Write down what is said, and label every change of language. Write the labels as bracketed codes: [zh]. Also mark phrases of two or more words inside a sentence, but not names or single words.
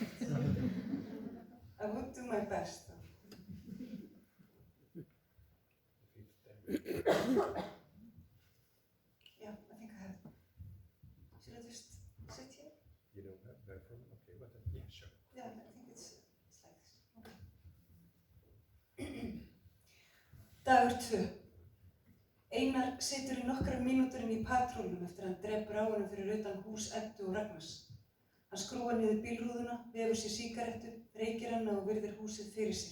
[en] I would do my best, though. Yeah, I think I have. Should I just sit here? You don't have that from? Okay, but yeah, sure. Yeah, I think it's like this. [is] Okay. Dagur 2. Einar situr í nokkrar mínútur inn í patrólnum eftir hann drepur á honum fyrir utan hús Eddu og Ragnars. Hann skrúfar niður bílrúðuna, vefur sér sígarettu, reykir hana og virðir húsið fyrir sér.